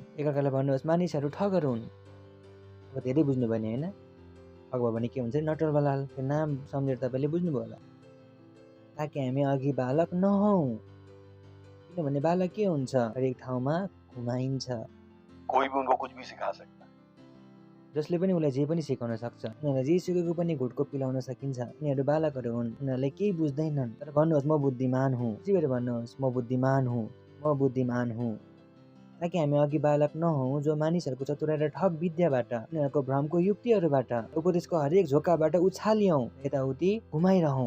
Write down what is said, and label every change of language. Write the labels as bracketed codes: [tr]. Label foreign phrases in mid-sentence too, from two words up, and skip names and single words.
[ne] एकअर्कालाई भन्नुहोस् मानिसहरू ठगहरू हुन्। अब धेरै बुझ्नुभयो नि होइन? ठग भयो भने के हुन्छ? नटर बलाल, त्यो नाम सम्झेर तपाईँले बुझ्नुभयो होला। ताकि हामी अघि बालक नहौँ, किनभने बालक के हुन्छ? हरेक ठाउँमा घुमाइन्छ। [hi] कोही भी उनको कुछ भी सिखा सकता है। [ne] जसले पनि उसलाई जे पनि सिकाउन सक्छ। उनीहरूलाई जे सिकेको पनि घुटको पिलाउन सकिन्छ। उनीहरू बालकहरू हुन्, उनीहरूलाई केही बुझ्दैनन्। तर भन्नुहोस् म बुद्धिमान हुँ। त्यसै गरी भन्नुहोस् म बुद्धिमान हुँ, म बुद्धिमान हुँ। ताकि हामी अघि बालक नहौँ जो मानिसहरूको चतुराई र ठग विद्याबाट, उनीहरूको भ्रमको युक्तिहरूबाट, उपदेशको हरेक झोकाबाट उछालियौँ, यताउति घुमाइरहौँ।